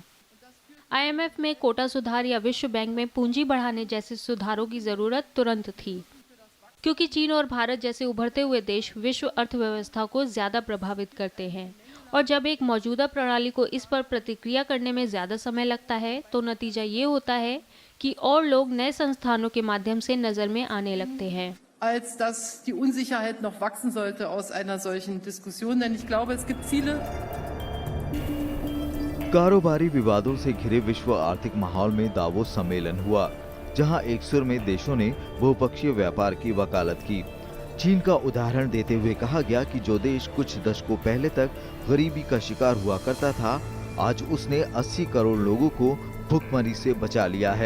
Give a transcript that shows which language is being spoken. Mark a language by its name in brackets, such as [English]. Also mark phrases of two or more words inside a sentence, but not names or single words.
[Hindi] IMF में कोटा सुधार या विश्व बैंक में पूंजी बढ़ाने जैसे सुधारों की जरूरत तुरंत थी, क्योंकि चीन और भारत जैसे उभरते हुए देश विश्व अर्थव्यवस्था को ज्यादा प्रभावित करते हैं और जब एक मौजूदा प्रणाली को इस पर प्रतिक्रिया करने में ज्यादा समय लगता है तो नतीजा ये होता है कि और लोग नए संस्थानों के माध्यम से नजर में आने लगते हैं। [German] als dass die Unsicherheit noch wachsen sollte aus einer solchen Diskussion, denn ich glaube, es gibt viele [Hindi] कारोबारी विवादों से घिरे विश्व आर्थिक माहौल में दावोस सम्मेलन हुआ, जहां एक सुर में देशों ने बहुपक्षीय व्यापार की वकालत की। चीन का उदाहरण देते हुए कहा गया कि जो देश कुछ दशकों पहले तक गरीबी का शिकार हुआ करता था, आज उसने 80 करोड़ लोगों को भुखमरी से बचा लिया है।